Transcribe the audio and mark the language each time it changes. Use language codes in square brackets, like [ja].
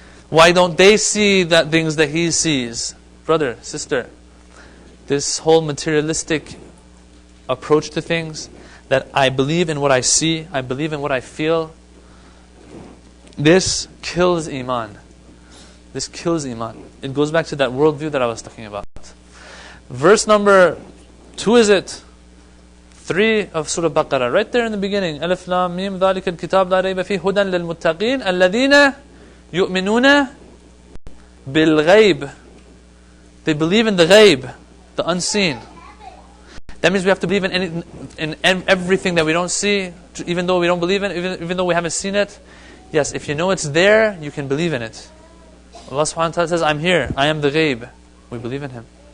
[en] Why don't they see that things that he sees? Brother, sister, this whole materialistic approach to things, that I believe in what I see, I believe in what I feel, this kills iman. This kills iman. It goes back to that worldview that I was talking about. Verse number 2 is it? 3 of Surah Baqarah, right there in the beginning. [ar] Alif Lam Mim ذَلِكَ الْكِتَابُ لَا رَيْبَ فِيهِ هُدًى لِلْمُتَّقِينَ الَّذِينَ يُؤْمِنُونَ بِالْغَيْبِ. [en] They believe in the ghaib, the unseen. That means we have to believe in everything that we don't see, even though we don't believe in it, even though we haven't seen it. Yes, if you know it's there, you can believe in it. Allah subhanahu wa ta'ala says, I'm here, I am the ghaib. We believe in Him.